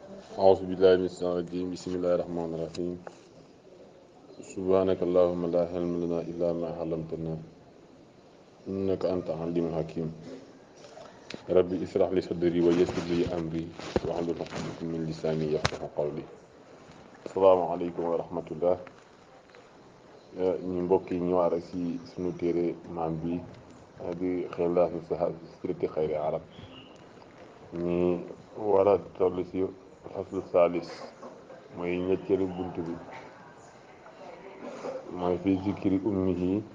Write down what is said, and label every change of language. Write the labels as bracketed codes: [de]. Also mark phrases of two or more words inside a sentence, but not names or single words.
[ar] أعوذ بالله من الشيطان الرجيم بسم الله الرحمن الرحيم سبحانك اللهم لا علم لنا إلا ما علمتنا إنك أنت العليم الحكيم ربي اشرح لي صدري ويسر لي أمري واحلل عقدة من لساني يفقهوا قولي السلام عليكم ورحمة الله [wo] ñu mbokk yi ñu war si sunu téere maam bi di xilaasu sirati xayri arab ñi war a toll si [ar] فصل ثالث [wo] mooy ñetteelu bunt bi mooy [ar] في ذكر أمه